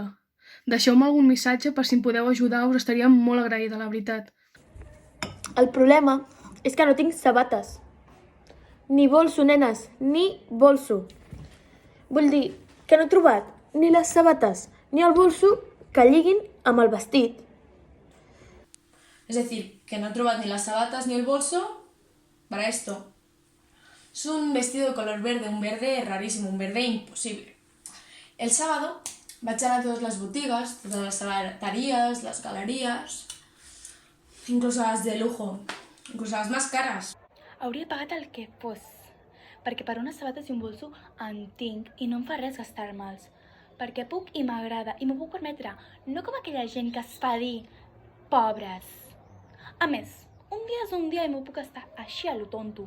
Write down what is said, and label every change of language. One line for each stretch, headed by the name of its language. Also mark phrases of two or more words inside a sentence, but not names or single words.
Catalan: Deixeu-me algun missatge per si em podeu ajudar, us estaria molt agraïda, la veritat. El problema és que no tinc sabates. Ni bolso, nenes, ni bolso. Vull dir que no he trobat ni les sabates ni el bolso que lliguin amb el vestit.
Spanish: Es decir, que
Catalan: no he trobat
Spanish: ni las sabatas ni el bolso para esto. Es un vestido de color verde, un verde rarísimo, un verde imposible. El sábado
Catalan: vaig anar a totes les botigues, totes les sabaterías,
Spanish: las galerías, incluso las de lujo, incluso las más caras.
Catalan: Hauria pagat el que fos, perquè per unes sabates i un bolso en tinc i no em fa res gastar-me'ls. Perquè puc i m'agrada i m'ho puc permetre, no com aquella gent que es fa dir pobres. A més, un dia és un dia i m'ho puc gastar així
Spanish: a lo tonto.